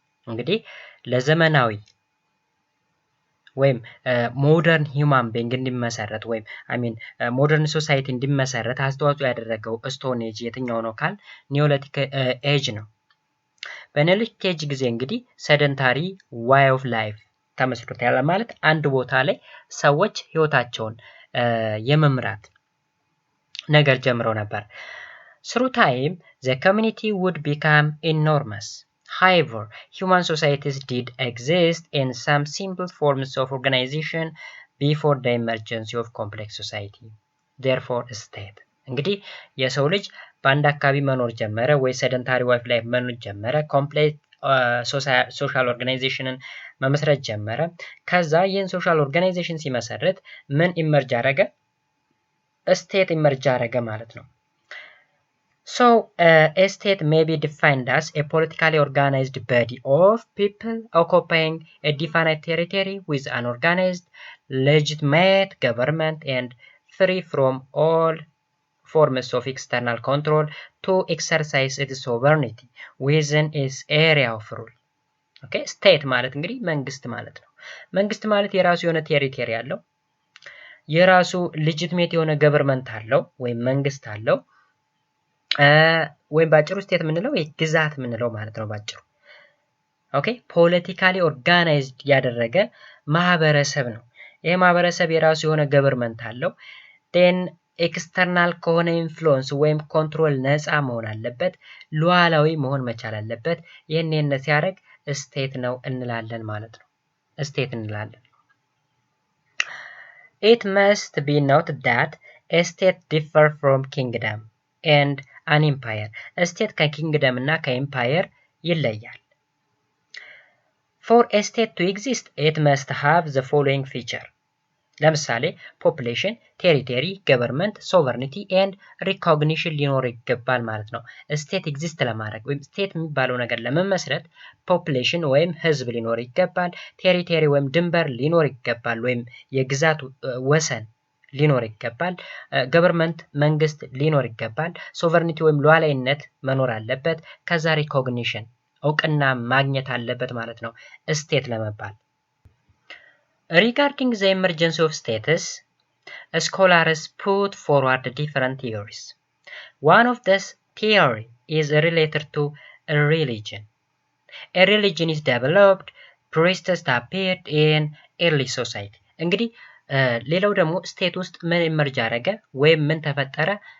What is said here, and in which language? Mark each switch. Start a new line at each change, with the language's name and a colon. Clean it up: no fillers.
Amharic: እንግዲህ ለዘመናዊ ወይም ሞደርን ሂውማን ቢንግ እንዲመሰረት ወይም ሞደርን ሶሳይቲ እንዲመሰረት አስተዋጽኦ ያደረገው ስቶን ኤጅ የትኛው ነው ካል ኒዮሊቲክ ኤጅ ነው። በኒዮሊቲክ ኤጅ ጊዜ እንግዲህ ሰደንታሪ ዋይ ኦፍ ላይፍ ተመስርቷል ማለት አንድ ቦታ ላይ ሰዎች ህይወታቸውን የመምራት ነገር ጀምረው ነበር።
English: Through time, the community would become enormous. However, human societies did exist in some simple forms of organization before the emergence of complex society. Therefore, state.
Amharic: እንግዲህ የሰው ልጅ በአንድ አካባቢ መኖር ጀመረ ወይ ሰደንታሪ ዋይፍ ላይ መኖር ጀመረ፣ ኮምፕሌክስ ሶሻል ኦርጋናይዜሽንን መመስረት ጀመረ። ከዛ ይህን ሶሻል ኦርጋናይዜሽን ሲመሰረት ምን ኢመርጅ አረገ? ስቴት ኢመርጅ አረገ ማለት ነው።
English: So, a state may be defined as a politically organized body of people occupying a definite territory with an organized, legitimate government and free from all forms of external control to exercise its sovereignty within its area of rule.
Amharic: ኦኬ ስቴት ማለት እንግዲህ መንግስት ማለት ነው። መንግስት ማለት የራሱ የሆነ ቴሪቶሪ አለው። የራሱ ሌጂቲሜት የሆነ ገቨርንመንት አለው ወይም መንግስት አለው። ወይም ባጭሩ ስቴት የምንለው ግዛት የምንለው ማለት ነው ባጭሩ። ኦኬ ፖለቲካሊ ኦርጋናይዝድ ያደረገ ማህበረሰብ ነው። ይሄ ማህበረሰብ የራሱ የሆነ ገቨርንመንት አለው። ዴን ኤክስተርናል ከሆነ ኢንፍሉዌንስ ወይም ኮንትሮል ነፃ መሆን አለበት። ሉዓላዊ መሆን መቻል አለበት። ይሄን ሲያደርግ ስቴት ነው እንላለን ማለት ነው። ስቴት እንላለን።
English: It must be noted that a state differs from kingdom and an empire.
Amharic: ስቴት ከኪንግደም እና ከኤምፓየር ይለያል።
English: For a state to exist, it must have the following feature.
Amharic: ለምሳሌ ፖፑሌሽን፣ ቴሪቶሪ፣ ገቨርንመንት፣ ሶቨርኒቲ ኤንድ ሪኮግኒሽን ሊኖር ይገባል ማለት ነው። ስቴት ኤግዚስት ለማድረግ ወይም ስቴት የሚባለው ነገር ለመመስረት ፖፑሌሽን ወይም ህዝብ ሊኖር ይገባል። ቴሪቶሪ ወይም ድንበር ሊኖር ይገባል ወይም የግዛት ወሰን ሊኖር ይገባል። ገቨርንመንት መንግስት ሊኖር ይገባል። ሶቨርኒቲ ወይም ሉዓላዊነት መኖር አለበት። ከዛ ሪኮግኒሽን እውቅና ማግኘት አለበት ማለት ነው ስቴት ለመባል።
English: Regarding the emergency of states, scholars put forward different theories. One of this theory is related to a religion. A religion is developed, priests appeared in early society.
Amharic: እንግዲህ ሌላው ደግሞ ስቴት ውስጥ ምን ኢመርጅ አደረገ ወይም ምን ተፈጠረ?